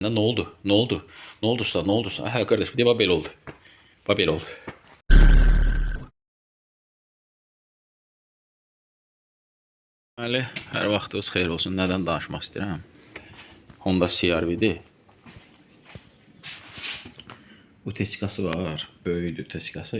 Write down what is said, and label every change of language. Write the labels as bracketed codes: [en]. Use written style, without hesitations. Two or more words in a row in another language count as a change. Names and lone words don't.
[tr] Ne oldu? Ne oldu? Ne oldu usta? Ne oldu usta? Ha kardeş, bir de böyle oldu. Böyle oldu. [az] Deməli, hər vaxtınız xeyir olsun. Nədən danışmaq istəyirəm? Honda CR-V-dir. Bu teçkası var. Böyüdür teçkası.